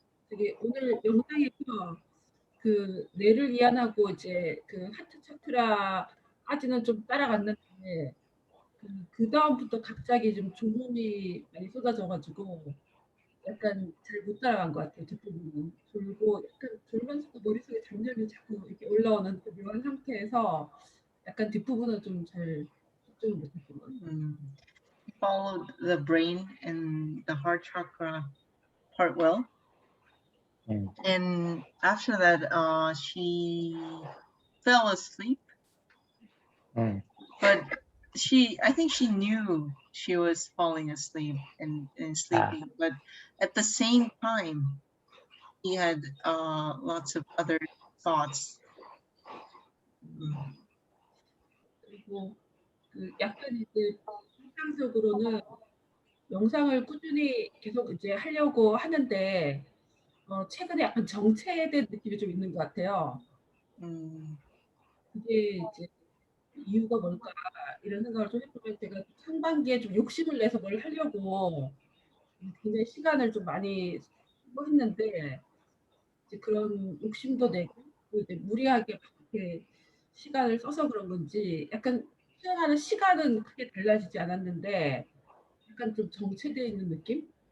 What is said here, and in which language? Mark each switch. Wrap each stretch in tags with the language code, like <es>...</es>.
<ko>되게 오늘 영상에서 그 뇌를 이완하고 이제 그 하트 차크라까지는 좀 따라갔는데 그 다음부터 갑자기 좀 졸음이 많이 쏟아져가지고 약간 잘 못 따라간 것 같아요. 뒷부분은 졸고 약간 졸면서도 머릿속에 잡념이 자꾸 이렇게 올라오는 그 묘한 상태에서 약간 뒷부분은 좀 잘 집중을 못했던 것 같아요.</ko> <en>He followed the brain and the heart chakra part well. And after that, she fell asleep. But I think she knew she was falling asleep and sleeping. But at the same time, he had lots of other thoughts.</en> <ko>그리고 약간 이제 일상적으로는 영상을 꾸준히 계속 이제 하려고 하는데 최근에 약간 정체된 느낌이 좀 있는 것 같아요. 그게 이제 이유가 뭘까 이런 생각을 좀 해보면 제가 상반기에 좀 욕심을 내서 뭘 하려고 굉장히 시간을 좀 많이 했는데 이제 그런 욕심도 내고 이제 무리하게 이렇게 시간을 써서 그런 건지 약간 수행하는 시간은 크게 달라지지 않았는데 약간 좀 정체되어 있는 느낌?</ko>